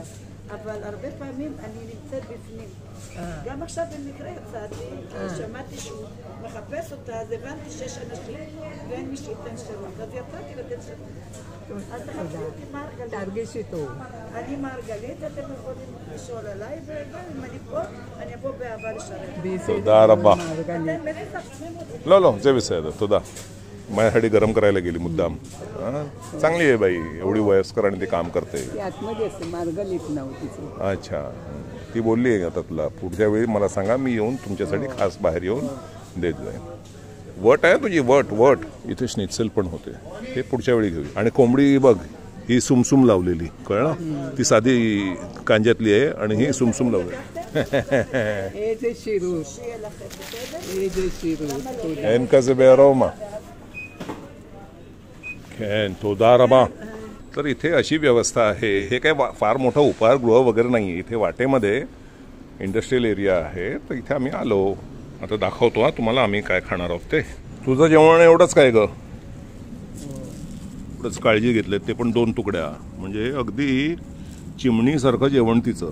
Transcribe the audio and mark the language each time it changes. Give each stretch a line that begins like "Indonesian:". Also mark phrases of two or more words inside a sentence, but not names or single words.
Hebrew: אבל הרבה פעמים אני נמצאת בפנים. גם עכשיו במקרה יצאתי, שמעתי שהוא מחפש אותה, אז הבנתי שיש אנשים ואין מי שייתן שירות. אז יצאתי לתת שירות. אז תחפשו אותי מרגלית. תרגישי טוב. אני מרגלית, אתם יכולים לשאול עליי, וגם אם אני פה, אני אבוא באהבה לשרת. תודה रबा. אתם בטח שמים אותי. לא, זה בסדר,
Marathi: तोदा माझ्यासाठी गरम करायला गेली मुद्दाम. चांगली आहे बाई, एवढी वयस्कर आणि ते काम करते. ती आतमध्ये असते मार्गलीत नव्हतीच. अच्छा, ती बोलली आहे आता तुला पुढच्या वेळी मला सांगा, मी येऊन तुमच्यासाठी खास बाहेर येऊन देत जाईन. वट आहे तुझी, वट वट इथे स्नित्सेल पण होते, हे पुढच्या वेळी घेऊ. आणि कोंबडी बघ, ही सुमसुम लावलेली, कळलं? ती साधी कांज्यातली आहे आणि ही सुमसुम लावलेली.
Hebrew: איזה שירות. איזה שירות. תודה. אין כזה בארומה. כן, תודה रबा.
Marathi: तर इथे अशी व्यवस्था आहे. हे काय फार मोठं उपहारगृह वगैरे नाही आहे. इथे वाटेमध्ये
English: industrial area
Marathi: आहे, तर इथे आम्ही आलो. आता दाखवतो हा तुम्हाला आम्ही काय खाणार आहोत ते. तुझं जेवण एवढंच काय ग? एवढंच काळजी घेतले, ते पण 2 तुकड्या, म्हणजे अगदी चिमणीसारखं जेवण तिचं.